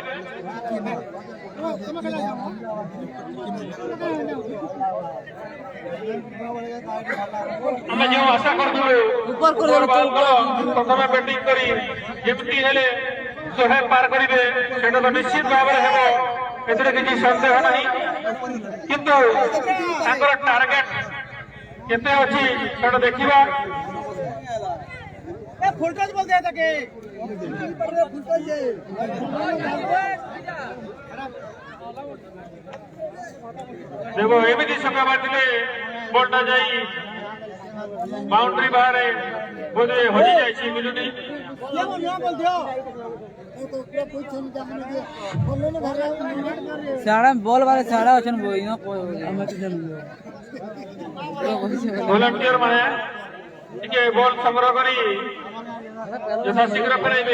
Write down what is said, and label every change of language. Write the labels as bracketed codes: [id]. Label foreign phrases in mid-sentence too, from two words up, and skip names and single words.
[or] ଆମେ ଯେଉଁ ଆଶା କରୁଥିଲୁ ପ୍ରଥମେ ବ୍ୟାଟିଂ କରି ଯେମିତି ହେଲେ 100 ପାର କରିବେ ସେଟା ତ ନିଶ୍ଚିତ ଭାବରେ ହେବ, ଏଥିରେ କିଛି ସନ୍ଦେହ ନାହିଁ। କିନ୍ତୁ ତାଙ୍କର ଟାର୍ଗେଟ କେତେ ଅଛି ସେଟା ଦେଖିବା। দেব এମିତି ଛକା ମାରିଥିଲେ ବଲଟା ଯାଇ ବାଉଣ୍ଡ୍ରି ବାହାରେ ବୋଧେ ହଜି ଯାଇଛି ମିଳୁନି। [hi] बॉल वाले साड़ा अछन [or] ଭଲେଣ୍ଟିୟର ମାନେ ଟିକେ ବଲ୍ ସଂଗ୍ରହ କରି ଯଥା ଶୀଘ୍ର ଫେରାଇବେ।